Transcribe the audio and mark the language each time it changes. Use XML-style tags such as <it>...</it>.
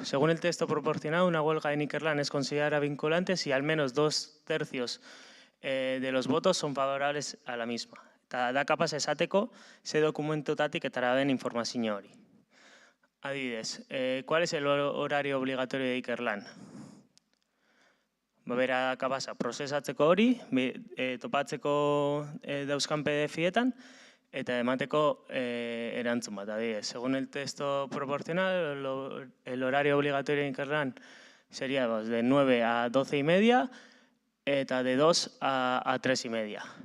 <es>Según el texto proporcionado, una huelga en Ikerlan es considerada vinculante si al menos 2/3 de los votos son favorables a la misma.</es> <eu>Eta da kapaz esateko, ze dokumentotatik etara den informazio hori.</eu> <es>Adibidez, ¿cuál es el horario obligatorio de Ikerlan?</es> <eu>Bera kapaza prozesatzeko hori, topatzeko dauzkan PDF-etan, eta emateko erantzun bat.</eu> <es>Según el texto proporcional, el horario obligatorio de Ikerlan sería de 9 a 12:30 eta de 2 a 3:30.</es>